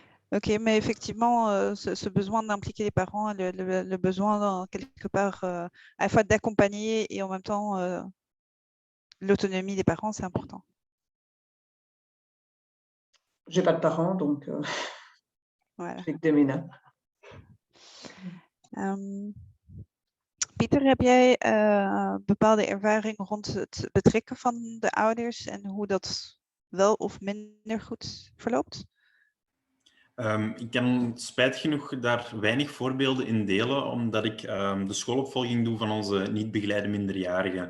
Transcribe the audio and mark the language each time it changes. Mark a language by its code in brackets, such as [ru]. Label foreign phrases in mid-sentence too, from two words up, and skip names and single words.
[fr] Ok, mais effectivement, ce besoin d'impliquer les parents, le besoin quelque part à la fois d'accompagner et en même temps l'autonomie des parents, c'est important. J'ai pas de parents, donc Voilà. je fais que des MENA. [nl] Pieter, heb jij bepaalde ervaring rond het betrekken van de ouders en hoe dat wel of minder goed verloopt? Ik kan spijtig genoeg daar weinig voorbeelden in delen, omdat ik de schoolopvolging doe van onze niet begeleide minderjarigen.